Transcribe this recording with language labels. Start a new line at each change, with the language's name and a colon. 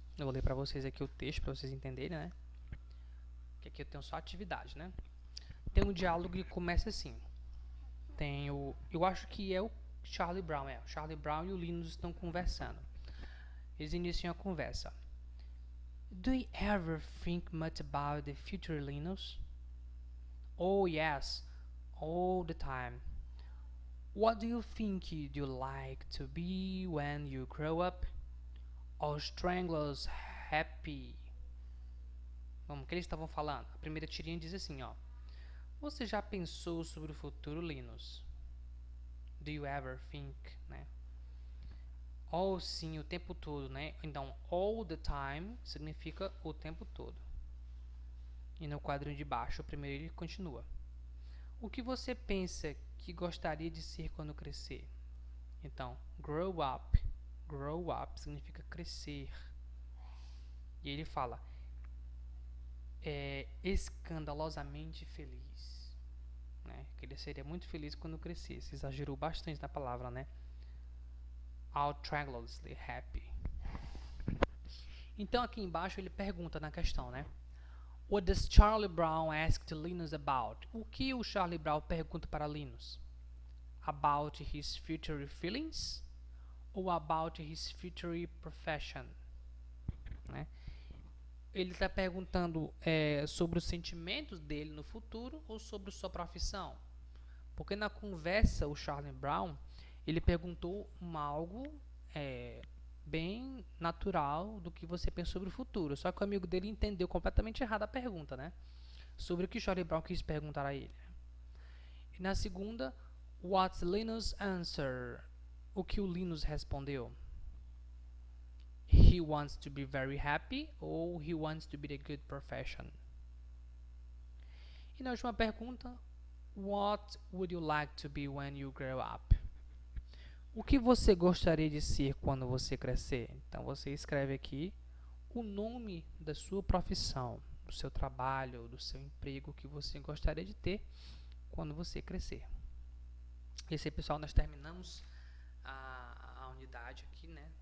Portuguese: Eu vou ler para vocês aqui o texto, para vocês entenderem, né? Que aqui eu tenho só atividade, né? Tem um diálogo que começa assim. Eu acho que é o Charlie Brown. O Charlie Brown e o Linus estão conversando. Eles iniciam a conversa.
English: Do you ever think much about the future, Linus? Oh, yes, all the time. What do you think you'd like to be when you grow up? All stranglers happy.
Portuguese: Vamos, o que eles estavam falando? A primeira tirinha diz assim, ó. Você já pensou sobre o futuro, Linus?
English: Do you ever think,
Portuguese: né? All, sim, o tempo todo, né? Então, all the time significa o tempo todo. E no quadrinho de baixo, o primeiro ele continua. O que você pensa que gostaria de ser quando crescer? Então, grow up. Grow up significa crescer. E ele fala, escandalosamente feliz. Né? Que ele seria muito feliz quando crescesse. Exagerou bastante na palavra, né? Outrageously happy. Então aqui embaixo ele pergunta na questão, né?
English: What does Charlie Brown ask to Linus about?
Portuguese: O que o Charlie Brown pergunta para Linus?
English: About his future feelings? Ou about his future profession?
Portuguese: Né? Ele está perguntando sobre os sentimentos dele no futuro ou sobre sua profissão? Porque na conversa, o Charlie Brown, ele perguntou algo bem natural do que você pensa sobre o futuro. Só que o amigo dele entendeu completamente errado a pergunta, né? Sobre o que o Charlie Brown quis perguntar a ele. E na segunda,
English: what's Linus' answer?
Portuguese: O que o Linus respondeu?
English: He wants to be very happy ou he wants to be a good profession?
Portuguese: E na última pergunta,
English: what would you like to be when you grow up?
Portuguese: O que você gostaria de ser quando você crescer? Então você escreve aqui o nome da sua profissão, do seu trabalho, do seu emprego que você gostaria de ter quando você crescer. Esse aí, pessoal, nós terminamos a unidade aqui, né?